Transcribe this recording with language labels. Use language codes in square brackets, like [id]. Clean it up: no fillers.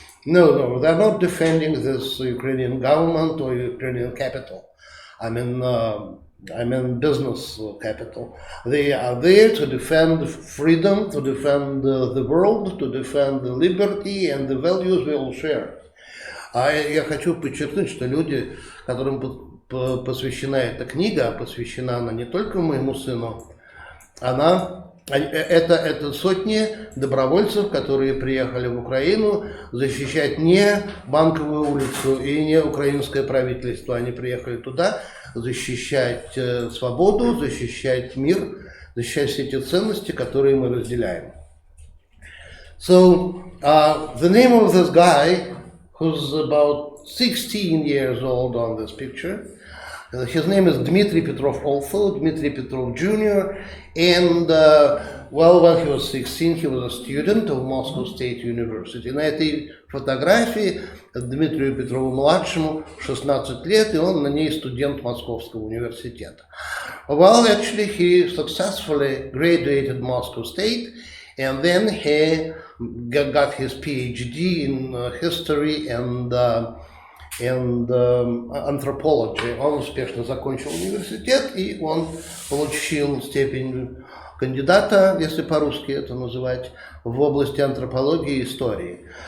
[en] No, they're not defending this Ukrainian government or Ukrainian capital. I mean business capital. They are there to defend freedom, to defend the world, to defend the liberty and the values we all share. [ru] А я хочу подчеркнуть, что люди, которым посвящена эта книга, посвящена она не только моему сыну, это сотни добровольцев, которые приехали в Украину защищать не Банковую улицу и не украинское правительство. Они приехали туда защищать свободу, защищать мир, защищать все эти ценности, которые мы разделяем. [en] So, the name of this guy, who's about 16 years old on this picture, his name is Dmitry Petrov also, Dmitry Petrov Junior, and when he was 16, he was a student of Moscow State University. [ru] На этой фотографии Дмитрию Петрову-младшему 16 лет, и он на ней студент Московского университета. [en] Well, actually, he successfully graduated Moscow State, and then he got his PhD in history and anthropology. [ru] Он успешно закончил университет, и он получил степень кандидата, если по-русски это называть, в области антропологии и истории.